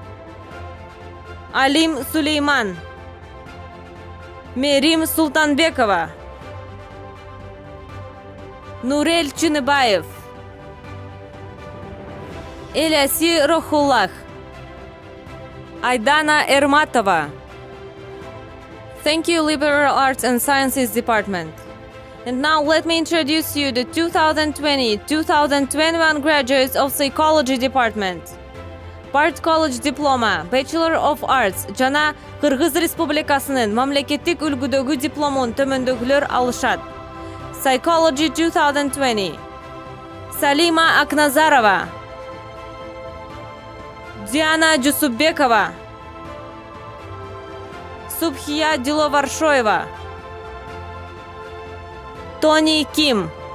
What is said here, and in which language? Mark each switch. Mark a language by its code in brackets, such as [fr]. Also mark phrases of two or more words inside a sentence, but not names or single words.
[ky] Алим Сулейман, Мерим Султанбекова, Нурель Чыныбаев, Эляси Рохуллах, Айдана Эрматова. [en] Thank you, Liberal Arts and Sciences Department. And now let me introduce you the 2020-2021 graduates of Psychology Department. Bard College Diploma, Bachelor of Arts, [ky] жана Кыргыз Республикасынын мамлекеттик үлгүдөгү дипломун төмөндөгүлөр алышат. Psychology 2020. Салима Акназарова, Диана Джусупбекова, Субхия Диловаршоева, Тони Ким,